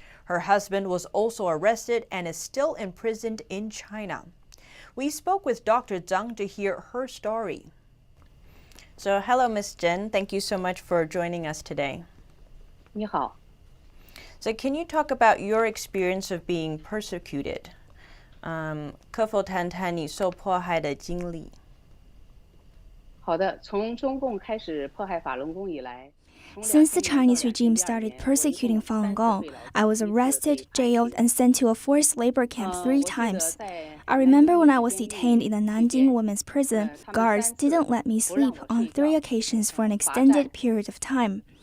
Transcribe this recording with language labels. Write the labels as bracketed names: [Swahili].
[English] Her husband was also arrested and is still imprisoned in China. We spoke with Dr. Zhang to hear her story. So, hello, Ms. Jen. Thank you so much for joining us today. [Chinese] 你好。 [English] So, can you talk about your experience of being persecuted? [Chinese] 可否谈谈你受迫害的经历？好的，从中共开始迫害法轮功以来。 [English] Since the Chinese regime started persecuting Falun Gong, I was arrested, jailed, and sent to a forced labor camp 3 times. I remember when I was detained in the Nanjing women's prison, guards didn't let me sleep on 3 occasions for an extended period of time.